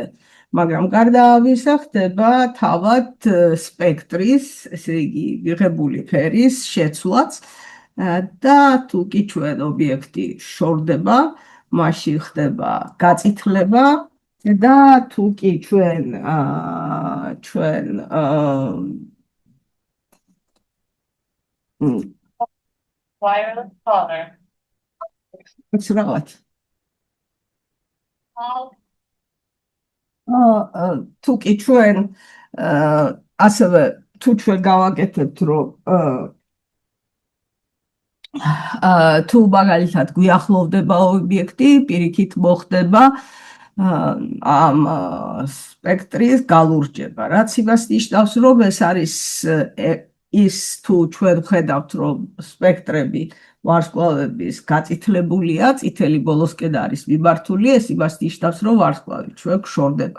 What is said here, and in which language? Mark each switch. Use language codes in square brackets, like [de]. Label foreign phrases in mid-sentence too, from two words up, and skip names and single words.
[ka] მაგრამ გარდა ამისა ხდება თავად სპექტრის, ესე იგი, მიღებული ფერის შეცვლაც და თუ კი ჩვენ ობიექტი შორდება, მაშინ ხდება გაწითლება და თუ კი ჩვენ [en] wireless caller. What's wrong? [ka] თუ კი ჩვენ ასევე თუ ჩვენ გავაკეთებთ რომ თუ მაგალითად გვიახლოვდება ობიექტი, პირიქით მოხდება ამ სპექტრის გალურჯება, რაც იმას ნიშნავს, რომ ეს არის ის თუ ჩვენ ხედავთ, რომ სპექტრები ვარსკვლავების გაწითლებულია, წითელი ბოლოსკენ არის მიმართული, ეს იმას ნიშნავს, რომ ვარსკვლავი ჩვენ გშორდება.